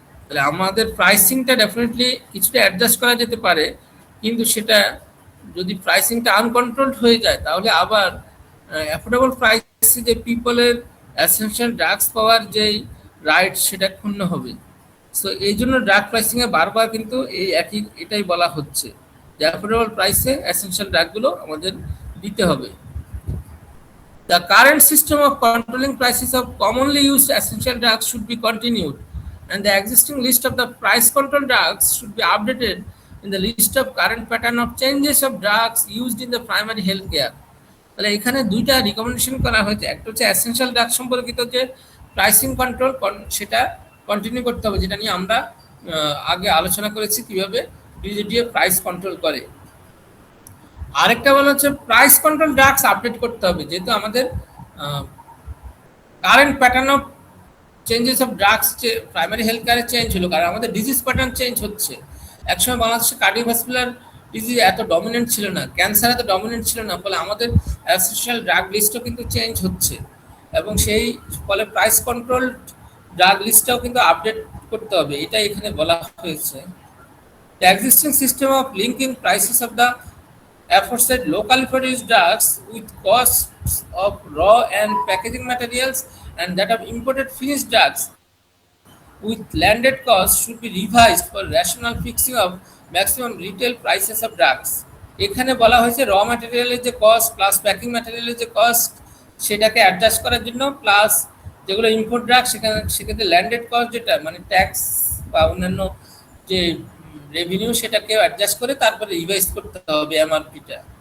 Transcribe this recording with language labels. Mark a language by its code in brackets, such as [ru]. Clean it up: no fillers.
[bn] তাহলে আমাদের প্রাইসিংটা ডেফিনেটলি কিছুটা অ্যাডজাস্ট করা যেতে পারে, কিন্তু সেটা যদি প্রাইসিংটা আনকন্ট্রোলড হয়ে যায় তাহলে আবার অ্যাফোর্ডেবল প্রাইসে যে পিপলের এসেনশিয়াল ড্রাগস পাওয়ার যেই রাইট সেটা ক্ষুণ্ণ হবে। সো এই জন্য ড্রাগ প্রাইসিংয়ে বারবার কিন্তু এই একই এটাই বলা হচ্ছে যে অ্যাফোর্ডেবল প্রাইসে এসেনশিয়াল ড্রাগগুলো আমাদের দিতে হবে। [en] The current system of controlling prices of commonly used essential drugs should be continued, and the existing list of the price control drugs should be updated in the list of current pattern of changes of drugs used in the primary health care. [bn] তাহলে এখানে দুইটা recommendation করা হয়েছে, একটা হচ্ছে essential drug সম্পর্কিত যে pricing control সেটা কন্টিনিউ করতে হবে, যেটা নিয়ে আমরা আগে আলোচনা করেছি কিভাবে ডিজিডিএ প্রাইস কন্ট্রোল করে। আরেকটা বলা হচ্ছে প্রাইস কন্ট্রোল ড্রাগস আপডেট করতে হবে, যেহেতু আমাদের current pattern of changes of drugs যে প্রাইমারি হেলথ কেয়ারে চেঞ্জ হলো, কারণ আমাদের ডিজিজ প্যাটার্ন চেঞ্জ হচ্ছে। একসময় বাংলাদেশে কার্ডিওভাস্কুলার ডিজিজ এত ডমিনেন্ট ছিল না, ক্যান্সার এত ডমিনেন্ট ছিল না, ফলে আমাদের অ্যাসেনশিয়াল ড্রাগ লিস্টও কিন্তু চেঞ্জ হচ্ছে, এবং সেই ফলে প্রাইস কন্ট্রোল ড্রাগ লিস্টটাও কিন্তু আপডেট করতে হবে, এটা এখানে বলা হয়েছে। [en] The existing system of linking prices of the aforesaid locally produced drugs with costs of raw and packaging materials and that of imported finished drugs with landed costs should be revised for rational fixing of maximum retail prices of drugs. [bn] এখানে বলা হয়েছে র ম্যাটেরিয়ালের যে cost plus packing ম্যাটেরিয়ালের যে cost সেটাকে adjust করার জন্য, plus যেগুলো ইম্পোর্ট ড্রাগ সেক্ষেত্রে ল্যান্ডেড কস্ট যেটা মানে ট্যাক্স বা অন্যান্য যে রেভিনিউ সেটাকে অ্যাডজাস্ট করে তারপরে রিভাইজ করতে হবে এমআরপিটা।